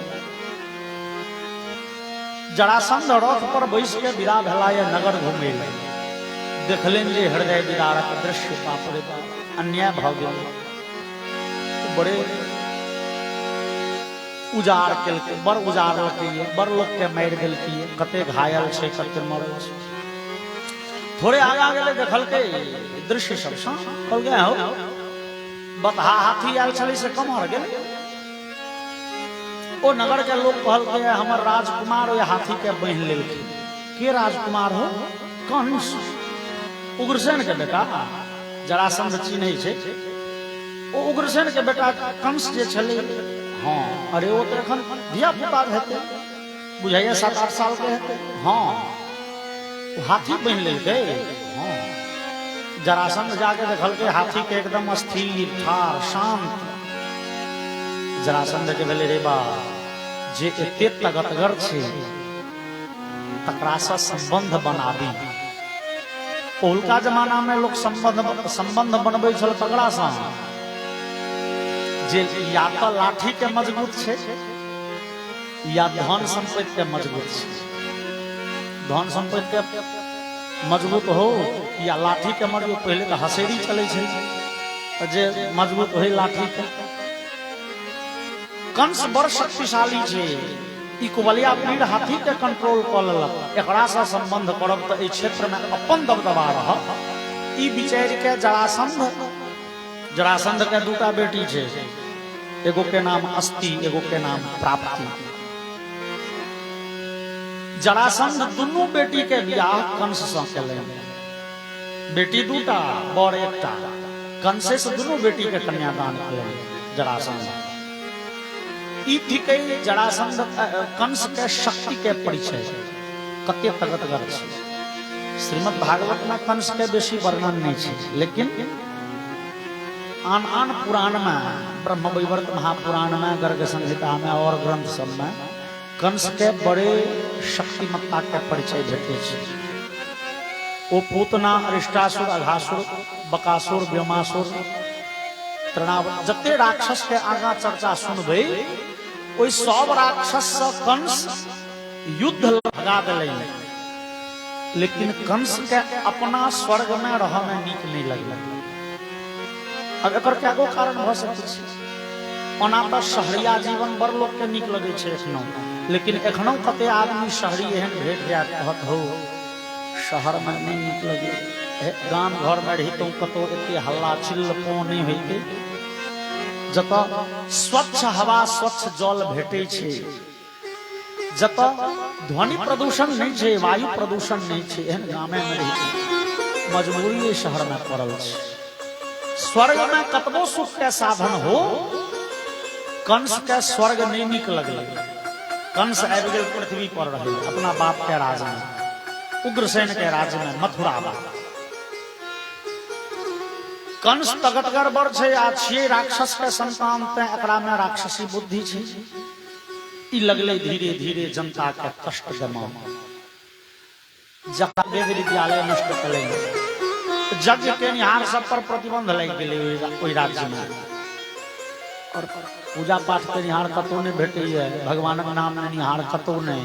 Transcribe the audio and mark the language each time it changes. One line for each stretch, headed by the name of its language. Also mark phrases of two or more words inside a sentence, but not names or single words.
Maithili: जरासंध रथ पर बैस के विदा भेला ये नगर घूमे देखलेन जे हृदय विदारक दृश्य बाप रे बाप अन्याय भ गेल बड़े उजार केलकै बड़ उजारलकै बड़ लोग के मारि देलकै कते घायल छै कते मरल छै थोड़े आगा गेले देखल के दृश्य सब कहल गए हो बतहा हाथी आयल छले से कमर गेले ओ नगर के लोग कहल के हमर राजकुमार ओ हाथी के बांध लेलकै के राजकुमार हो कंस उग्रसेन के बेटा जरासंध चिन्है छै ओ उग्रसेन के बेटा कंस जे छले हां अरे ओ त एखन धिया पुता हेतै बुझाइए 7-8 साल के हेतै हां हाथी बांध लेलकै हां जरासंध जाके देखल के हाथी के एकदम स्थिर ठार शांत जरासंध के भेले रे बा जे एते तगतगर छै तकरा से संबंध बनाबी। पहुलका जमाना में लोग संबंध बनबे छल तकरा से जे या तो लाठी के मजबूत छे या धन संपत्ति के मजबूत छे। धन संपत्ति के मजबूत हो या लाठी के मजबूत, पहले तो हसेरी चले छे जे मजबूत हो लाठी के। कंस बड़ शक्तिशाली छे, ई कुबलिया पीड़ हाथी के कंट्रोल कर लेलक। एकरा से संबंध करब तो ई क्षेत्र में अपन दबदबा रहत। ई विचार के जरासंध के दूटा बेटी छे, एगो के नाम अस्ति, एगो के नाम प्राप्ति। जरासंध दुनू बेटी के बियाह कंस से केलैन। बेटी दूटा बड़ एकटा, कंसे से दुनू बेटी के कन्यादान केलैन जरासंध। ई थिके जरासंध कंस के शक्ति के परिचय कते तगतगर छै। श्रीमद् भागवत में कंस के बेसी वर्णन नहीं छै, लेकिन आन आन पुराण में, ब्रह्मवैवर्त महापुराण में, गर्ग संहिता में और ग्रंथ सब में कंस के बड़े शक्तिमत्ता के परिचय भेटे छै। ओ पूतना, अरिष्टासुर, अघासुर, बकासुर, व्योमासुर, तृणावत, जते राक्षस के आगा चर्चा सुनबे ओई सब राक्षस से कंस युद्ध लगा दिले, लेकिन कंस के अपना स्वर्ग में रह में नीक नहीं लगल। अब एकर कएगो कारण भ सकै छै। ओना तो शहरिया जीवन बड़ लोग के नीक लगे छै एखनो, लेकिन एखनो कते आदमी शहरी एहन भेट जात कहत हो शहर में नहीं नीक लगे, गाम घर में रहितो कतो एते हल्ला चिल्लपो नहीं होइते। जत स्वच्छ हवा, स्वच्छ जल भेटे छे, जत ध्वनि प्रदूषण नहीं छे, वायु प्रदूषण नहीं छे, एहन गामे में रहिते मजबूरी शहर में पड़ल छे। स्वर्ग में कतबो सुख के साधन हो, कंस के स्वर्ग नहीं नीक लगले। कंस आबि गेल पृथ्वी पर रहे अपना बाप के राज में, उग्रसेन के राज में, मथुरा में। कंस तगतगर बड़ छै आ छियै राक्षस के संतान, ते एकरा में राक्षसी बुद्धि छै। ई लगले धीरे धीरे जनता के कष्ट देमा। जब वेद विद्यालय नष्ट कले, यज्ञ के निहार सब पर प्रतिबंध लग गेले ओई राज्य में, और पूजा पाठ के निहार कतौ नहीं भेटैया, भगवानक नाम में निहार कतौ नहीं।